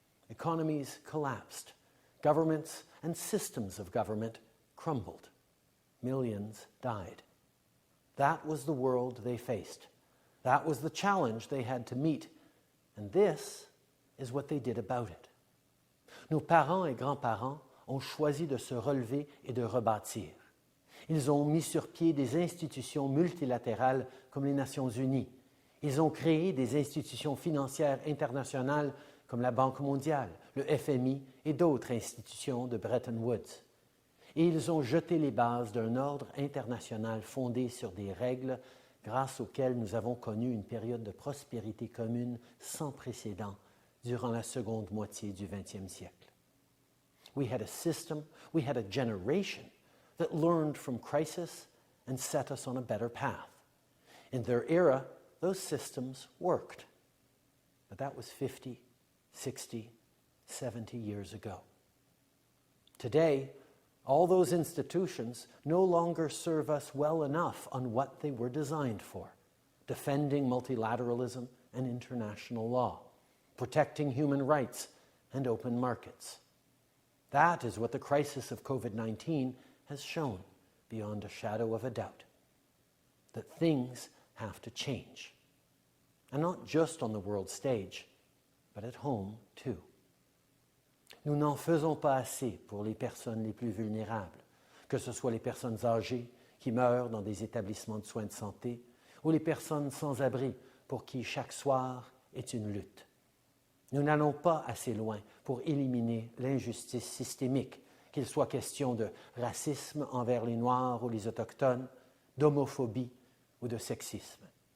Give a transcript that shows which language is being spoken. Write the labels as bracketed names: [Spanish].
[English] Economies collapsed. Governments and systems of government crumbled. Millions died. That was the world they faced. That was the challenge they had to meet. And this is what they did about it. [French] Nos parents et grands-parents ont choisi de se relever et de rebâtir. Ils ont mis sur pied des institutions multilatérales comme les Nations Unies. Ils ont créé des institutions financières internationales comme la Banque mondiale, le FMI et d'autres institutions de Bretton Woods. Et ils ont jeté les bases d'un ordre international fondé sur des règles grâce auxquelles nous avons connu une période de prospérité commune sans précédent durant la seconde moitié du XXe siècle. [English] We had a system, we had a generation that learned from crisis and set us on a better path. In their era, those systems worked. But that was 50, 60, 70 years ago. Today, all those institutions no longer serve us well enough on what they were designed for: defending multilateralism and international law, protecting human rights and open markets. That is what the crisis of COVID-19 has shown beyond a shadow of a doubt, that things have to change. And not just on the world stage, but at home too. [French] Nous n'en faisons pas assez pour les personnes les plus vulnérables, que ce soit les personnes âgées qui meurent dans des établissements de soins de santé ou les personnes sans abri pour qui chaque soir est une lutte. Nous n'allons pas assez loin pour éliminer l'injustice systémique, qu'il soit question de racisme envers les Noirs ou les Autochtones, d'homophobie ou de sexisme.